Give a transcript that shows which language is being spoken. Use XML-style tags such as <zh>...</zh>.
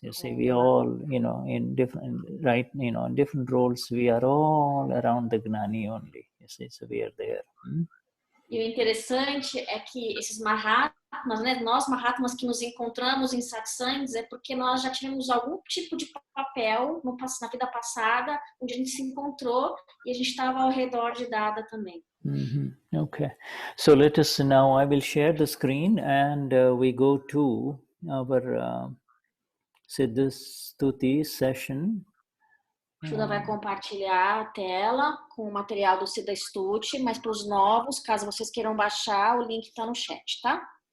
<en>You see, we all, in different roles, we are all around the Gnani only. You see, so we are there.</en> <pt>E o interessante é que esses Mahatmas, né, nós Mahatmas que nos encontramos em satsangs, é porque nós já tivemos algum tipo de papel na vida passada, onde a gente se encontrou e a gente estava ao redor de Dada também.</pt> <en>Okay, so let us now, I will share the screen and we go to our Siddha Stuti session.</en> <pt>Shuddha vai compartilhar a tela com o material do Siddha Stuti, mas para os novos, caso vocês queiram baixar, o link está no chat, tá?</pt>